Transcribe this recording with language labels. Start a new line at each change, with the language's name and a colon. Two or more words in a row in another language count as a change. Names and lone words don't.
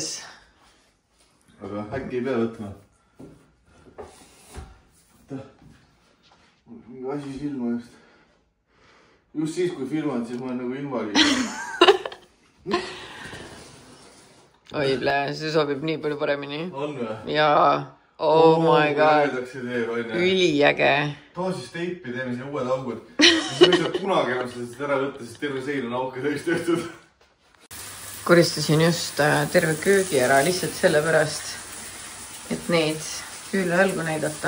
Estonian: Aga äkki ei pea võtma. Mingi asi silma just. Just siis, kui filmad, siis ma olen nagu invaliid. Oi, see sobib nii palju paremini. On või? Jaa.
English: Oh my god.
Estonian: Üliäge. Too siis teipi, teeme siin uued augud. Siis ei saa kunagi enam seda ära võtta, sest terve sein on auke täis tehtud. Koristasin just terve köögi ära lihtsalt sellepärast, et neid küül hälgu näidata.